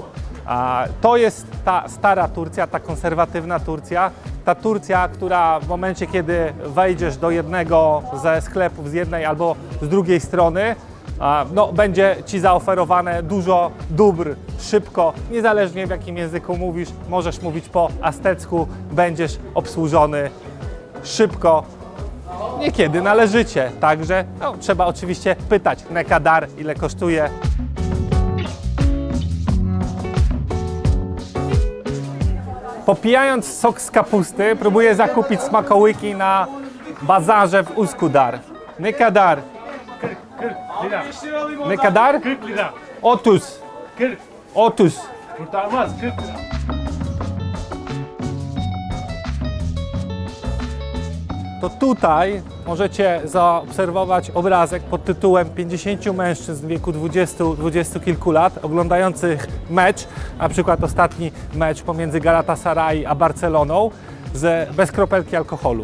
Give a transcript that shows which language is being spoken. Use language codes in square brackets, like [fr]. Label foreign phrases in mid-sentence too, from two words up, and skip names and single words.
[pl] To jest ta stara Turcja, ta konserwatywna Turcja, ta Turcja, która w momencie, kiedy wejdziesz do jednego ze sklepów z jednej albo z drugiej strony, no, będzie Ci zaoferowane dużo dóbr, szybko, niezależnie w jakim języku mówisz, możesz mówić po aztecku, będziesz obsłużony szybko, niekiedy należycie, także no, trzeba oczywiście pytać, [tr] ne kadar, [pl] ile kosztuje. Popijając sok z kapusty, próbuję zakupić smakołyki na bazarze w Üsküdar. [tr] Ne kadar? 40 lira. Ne kadar? 40 lira. 30. 40. 30. Kurtarmaz 40 lira. [pl] To tutaj możecie zaobserwować obrazek pod tytułem 50 mężczyzn w wieku 20 kilku lat oglądających mecz, na przykład ostatni mecz pomiędzy Galatasaray a Barceloną bez kropelki alkoholu.